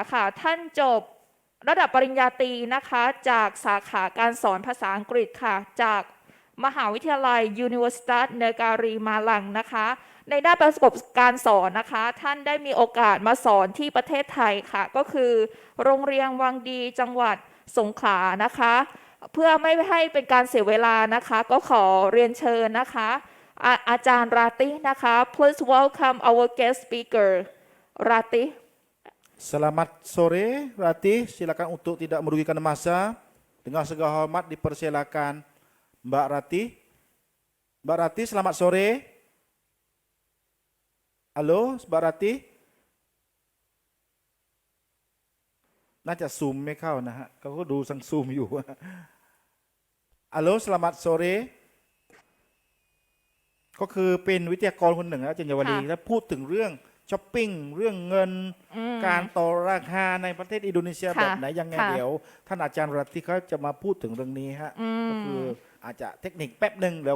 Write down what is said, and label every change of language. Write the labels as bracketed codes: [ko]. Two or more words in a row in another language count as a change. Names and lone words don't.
[th] ค่ะ ท่านจบระดับปริญญาตรีนะคะ จากสาขาการสอนภาษาอังกฤษค่ะ จากมหาวิทยาลัย Universitas Negari Malang นะคะ ในด้านประสบการณ์สอนนะคะ ท่านได้มีโอกาสมาสอนที่ประเทศไทยค่ะ ก็คือโรงเรียนวังดีจังหวัดสงขลานะคะ เพื่อไม่ให้เป็นการเสียเวลานะคะ ก็ขอเรียนเชิญนะคะอาจารย์ราตินะคะ [en] please welcome our guest speaker [th] ราติ [id] Selamat sore Ratih, silakan untuk tidak merugikan masa. Dengan segala hormat dipersilakan Mbak Ratih. Mbak Ratih, selamat sore. Halo, Mbak Ratih. [th] น่าจะซูมไม่เข้านะฮะเขาก็ดูสังซูมอยู่ [id] Halo, selamat sore [th] ก็คือเป็นวิทยากรคนหนึ่งนะอาจารย์เยาวดี ค่ะ และพูดถึงเรื่องช้อปปิ้งเรื่องเงิน การต่อราคาในประเทศอินโดนีเซีย ค่ะ แบบไหนยังไง ค่ะ เดี๋ยวท่านอาจารย์รัตที่เขาจะมาพูดถึงเรื่องนี้ฮะก็คืออาจจะเทคนิคแป๊บหนึ่งแล้วก็